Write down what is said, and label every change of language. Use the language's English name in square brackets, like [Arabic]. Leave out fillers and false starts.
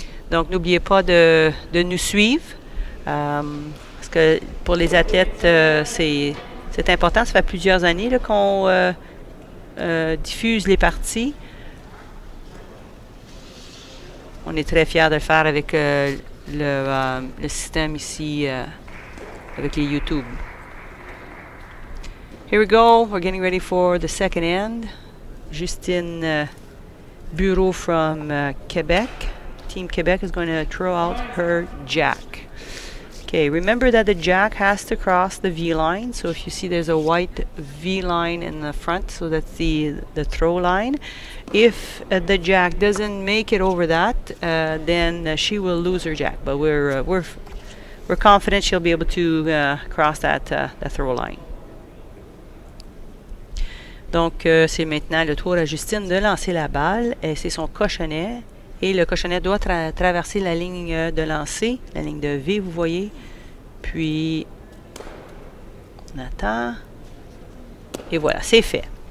[French] Donc, n'oubliez pas de nous suivre, parce que pour les athlètes, c'est important. Ça fait plusieurs années là, qu'on diffuse les parties. On est très fiers de le faire avec le système ici, avec les YouTube. [English] Here we go. We're getting ready for the second end. Justine Bureau from Quebec. Team Quebec is going to throw out her jack. Okay, remember that the jack has to cross the V line. So if you see there's a white V line in the front, so that's the throw line. If the jack doesn't make it over that, then she will lose her jack. But we're confident she'll be able to cross that throw line. [French] Donc c'est maintenant le tour à Justine de lancer la balle. Et c'est son cochonnet. Et le cochonnet doit traverser la ligne de lancer, la ligne de V, vous voyez. Puis, on attend. Et voilà, c'est fait.